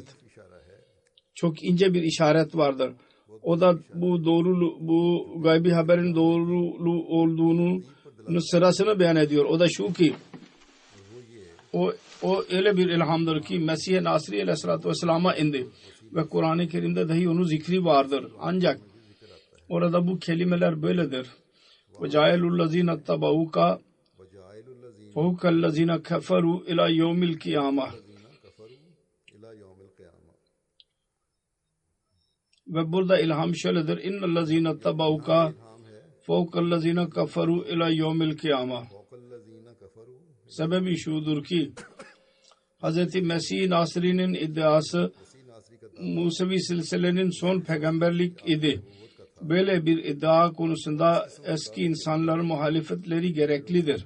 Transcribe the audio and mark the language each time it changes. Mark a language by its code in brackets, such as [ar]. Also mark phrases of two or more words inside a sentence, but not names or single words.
[tr] Çok ince bir işaret vardır. O da bu gaybi haberin doğru olduğunu sırasını beyan ediyor. O da şu ki o öyle bir ilhamdır ki Mesih-i Nasri aleyhissalatü vesselam'a indi. Ve Kur'an-ı Kerim'de dahi onun zikri vardır. Ancak orada bu kelimeler böyledir. [ar] وَجَعَلُ الَّذ۪ينَ اتَّبَعُوكَ فَوْكَ الَّذ۪ينَ كَفَرُوا اِلَى يَوْمِ الْقِيَامَةِ. [tr] Ve burada ilham şöyledir. [ar] اِنَّ الَّذ۪ينَ اتَّبَعُوكَ فَوْكَ الَّذ۪ينَ كَفَرُوا اِلَى يَوْمِ الْقِيَامَةِ. [tr] Sebebi şudur ki Hz. Mesih Nasri'nin iddiası Musevi silsilenin son peygamberlik idi. Böyle bir iddia konusunda eski insanların muhalefetleri gereklidir.